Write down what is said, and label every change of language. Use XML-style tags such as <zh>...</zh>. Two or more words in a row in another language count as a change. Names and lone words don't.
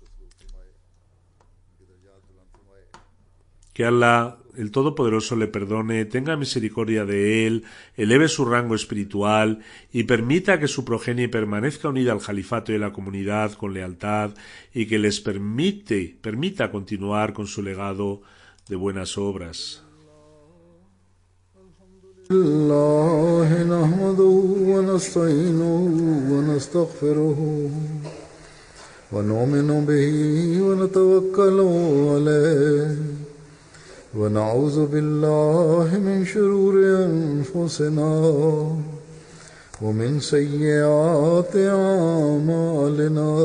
<es>Que Allah, el Todopoderoso, le perdone, tenga misericordia de él, eleve su rango espiritual y permita que su progenie permanezca unida al Jalifato y a la comunidad con lealtad y que les permita continuar con su legado de buenas obras.</es> <ar>الله نحمده ونستعينه ونستغفره ونؤمن به ونتوكل عليه ونعوذ بالله من شرور أنفسنا ومن سيئات أعمالنا</ar>